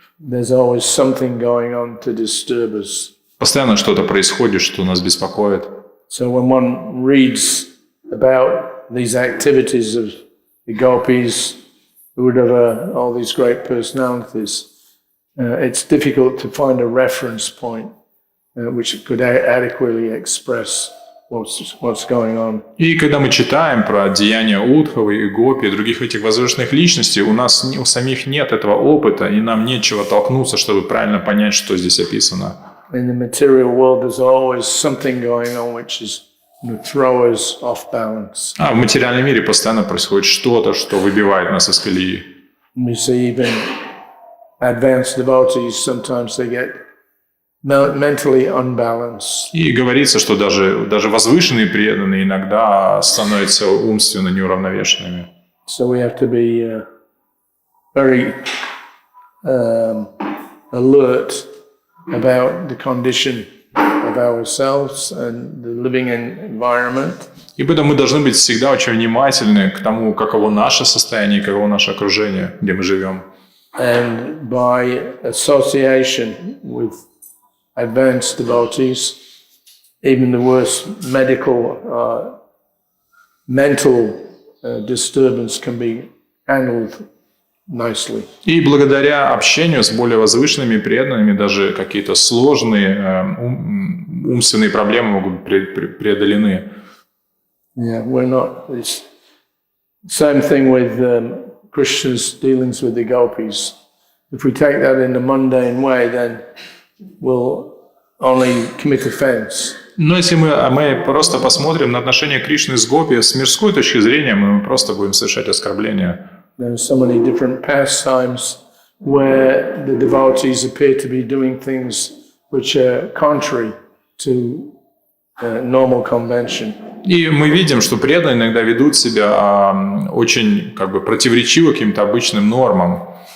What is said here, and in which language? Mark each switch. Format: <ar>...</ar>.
<en>There's always something going on to disturb us.</en> <ru>Постоянно что-то происходит, что нас беспокоит.</ru> <en>So when one reads about these activities of the gopis, Uddhava, all these great personalities, it's difficult to find a reference point which could adequately express what's going on.</en> <ru>И когда мы читаем про деяния Удхавы и Гопи и других этих возвышенных личностей, у нас у самих нет этого опыта, и нам нечего толкнуться, чтобы правильно понять, что здесь описано.</ru> <en>In the material world, there's always something going on which is throw us off balance.</en> <ru>А в материальном мире постоянно происходит что-то, что выбивает нас из колеи.</ru> <en>We see even advanced devotees, sometimes they get mentally unbalanced.</en> <ru>И говорится, что даже возвышенные преданные иногда становятся умственно неуравновешенными.</ru> <en>So we have to be very alert about the condition of ourselves and the living environment.</en> <ru>И поэтому мы должны быть всегда очень внимательны к тому, каково наше состояние, каково наше окружение, где мы живем.</ru> <en>And by association with advanced devotees, even the worst mental disturbance can be handled nicely.</en> <ru>И благодаря общению с более возвышенными преданными даже какие-то сложные умственные проблемы могут быть преодолены.</ru> <en>Yeah, we're not. It's same thing with Krishna's dealings with the gopis. If we take that in a mundane way, then we'll only commit offense.</en> <ru>Но если мы просто посмотрим на отношения Кришны с Гопи с мирской точки зрения, мы просто будем совершать оскорбления.</ru> <en>There are so many different pastimes where the devotees appear to be doing things which are contrary to normal convention.</en> <ru>И мы видим, что преданные иногда ведут себя очень как бы противоречиво каким-то обычным нормам.</ru>